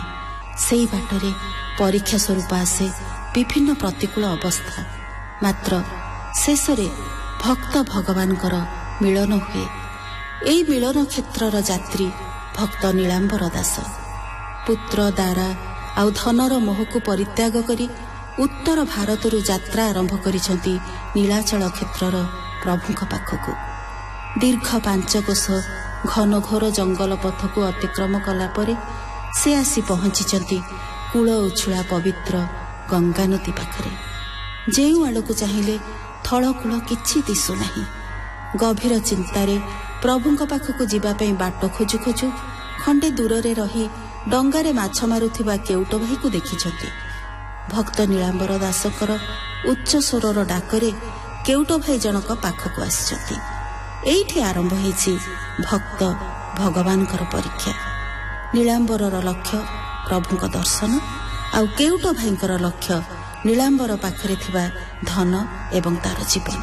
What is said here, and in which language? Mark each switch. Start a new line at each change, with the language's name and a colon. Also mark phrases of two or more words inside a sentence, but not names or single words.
Odia: ସେଇ ବାଟରେ ପରୀକ୍ଷା ସ୍ୱରୂପ ଆସେ ବିଭିନ୍ନ ପ୍ରତିକୂଳ ଅବସ୍ଥା, ମାତ୍ର ଶେଷରେ ଭକ୍ତ ଭଗବାନକର ମିଳନ ହୁଏ। ଏଇ ମିଳନ କ୍ଷେତ୍ରର ଯାତ୍ରୀ ଭକ୍ତ ନୀଳାମ୍ବର ଦାସ ପୁତ୍ର ଦାରା ଆଉ ଧନର ମୋହକୁ ପରିତ୍ୟାଗ କରି ଉତ୍ତର ଭାରତରୁ ଯାତ୍ରା ଆରମ୍ଭ କରିସନ୍ତି ନୀଳାଚଳ କ୍ଷେତ୍ରର ପ୍ରଭୁଙ୍କ ପାଖକୁ। ଦୀର୍ଘ 5 କୋଶ ଘନ ଘୋର ଜଙ୍ଗଲ ପଥକୁ ଅତିକ୍ରମ କଲା ପରେ ସେ ଆସି ପହଞ୍ଚିଛନ୍ତି କୂଳ ଉଛୁଳା ପବିତ୍ର ଗଙ୍ଗା ନଦୀ ପାଖରେ। ଯେଉଁ ଆଡ଼କୁ ଚାହିଁଲେ ଥଳକୂଳ କିଛି ଦିଶୁ ନାହିଁ। ଗଭୀର ଚିନ୍ତାରେ ପ୍ରଭୁଙ୍କ ପାଖକୁ ଯିବା ପାଇଁ ବାଟ ଖୋଜୁ ଖୋଜୁ ଖଣ୍ଡେ ଦୂରେ ରହି ଡଙ୍ଗାରେ ମାଛ ମାରୁଥିବା କେଉଟ ଭାଇକୁ ଦେଖିଛନ୍ତି। ଭକ୍ତ ନୀଳାମ୍ବର ଦାସଙ୍କର ଉଚ୍ଚ ସ୍ୱରର ଡାକରେ କେଉଟ ଭାଇ ଜଣକ ପାଖକୁ ଆସିଛନ୍ତି। ଏଇଠି ଆରମ୍ଭ ହୋଇଛି ଭକ୍ତ ଭଗବାନଙ୍କର ପରୀକ୍ଷା। ନୀଳାମ୍ବରର ଲକ୍ଷ୍ୟ ପ୍ରଭୁଙ୍କ ଦର୍ଶନ ଆଉ କେଉଟ ଭାଇଙ୍କର ଲକ୍ଷ୍ୟ ନୀଳାମ୍ବର ପାଖରେ ଥିବା ଧନ ଏବଂ ତା'ର ଜୀବନ।